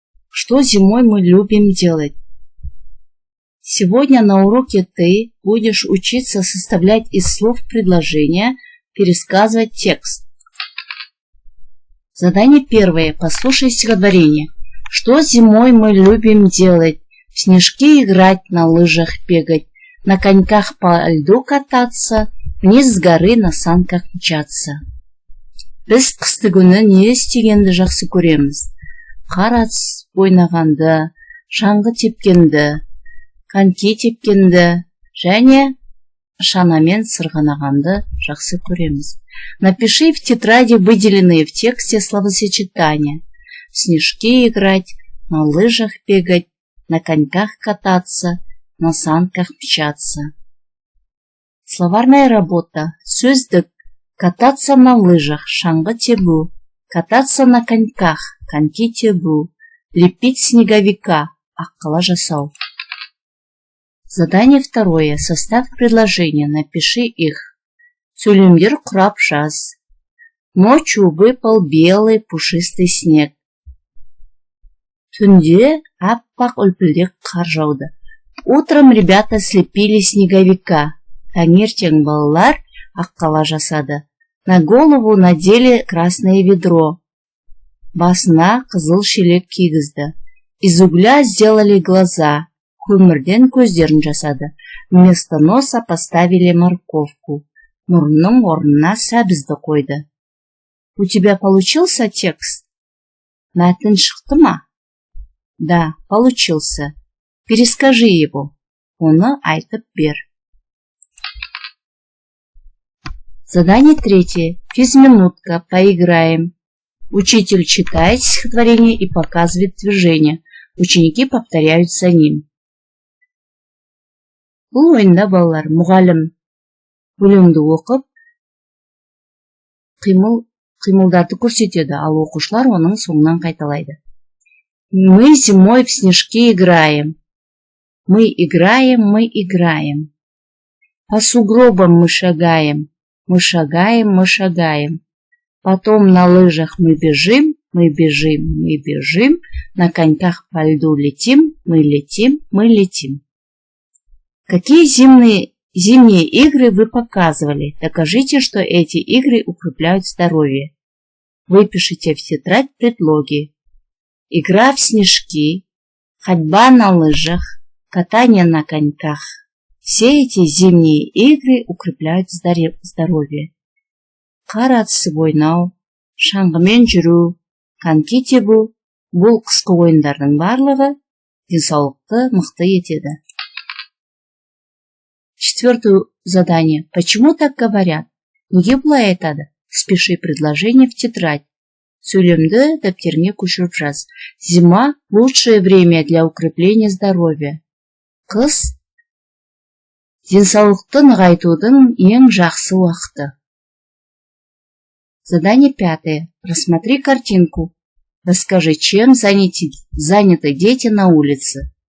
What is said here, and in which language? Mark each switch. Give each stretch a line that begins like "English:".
Russian: Что зимой мы любим делать? Сегодня на уроке ты будешь учиться составлять из слов предложения, пересказывать текст. Задание первое. Послушай стихотворение. Что зимой мы любим делать? В снежки играть, на лыжах бегать, на коньках по льду кататься, вниз с горы на санках мчаться.
Kazakh: Біз қысты күні не істегенді жақсы көреміз? Қар ойнағанды, шаңғы тепкенді, коньки тепкенді және шанамен сырғанағанды жақсы көреміз.
Russian: Напиши в тетради выделенные в тексте словосочетания. В снежки играть, на лыжах бегать, на коньках кататься, на санках мчаться. Словарная работа. Сөздік. Кататься на лыжах,
Kazakh: шаңғы тебу.
Russian: Кататься на коньках,
Kazakh: коньки тебу.
Russian: Лепить снеговика,
Kazakh: аққала жасау.
Russian: Задание второе. Составь предложение, напиши их.
Kazakh: Сөйлемдер құрап жаз.
Russian: Ночью выпал белый пушистый снег.
Kazakh: Түнде аппақ үлпілдек қар жауды.
Russian: Утром ребята слепили снеговика.
Kazakh: Таңертең балалар аққала жасады.
Russian: На голову надели красное ведро.
Kazakh: Басына қызыл шелек кигізді.
Russian: Из угля сделали глаза.
Kazakh: Көмірден көздерін жасады.
Russian: Вместо носа поставили морковку.
Kazakh: Мұрынның орнына сәбізді қойды.
Russian: У тебя получился текст?
Kazakh: Мәтін шықты ма?
Russian: Да, получился. Перескажи его.
Kazakh: Оны айтып бер.
Russian: Задание третье. Физминутка. Поиграем. Учитель читает стихотворение и показывает движение. Ученики повторяют за ним.
Kazakh: Бұл ойында балалар мұғалім өлеңді оқып, қимылдарды көрсетеді, ал оқушылар оның соңынан қайталайды.
Russian: Мы зимой в снежки играем. Мы играем, мы играем. По сугробам мы шагаем. Мы шагаем, мы шагаем. Потом на лыжах мы бежим, мы бежим, мы бежим. На коньках по льду летим, мы летим, мы летим. Какие зимние игры вы показывали? Докажите, что эти игры укрепляют здоровье. Выпишите в тетрадь предлоги. Игра в снежки, ходьба на лыжах, катание на коньках. Все эти зимние игры укрепляют здоровье.
Kazakh: Қар атысы ойнау, шаңғымен жүру, коньки тебу, бұл қысқы ойындардың барлығы денсаулықты мықты етеді.
Russian: Четвертое задание. Почему так говорят?
Kazakh: Неге бұлай айтады?
Russian: Спеши предложение в тетрадь.
Kazakh: Сөйлемді дәптеріңе көшіріп жаз.
Russian: Зима – лучшее время для укрепления здоровья.
Kazakh: Қыс – денсаулықты нығайтудың ең жақсы уақыты.
Russian: Задание пятое. Рассмотри картинку. Расскажи, чем заняты дети на улице.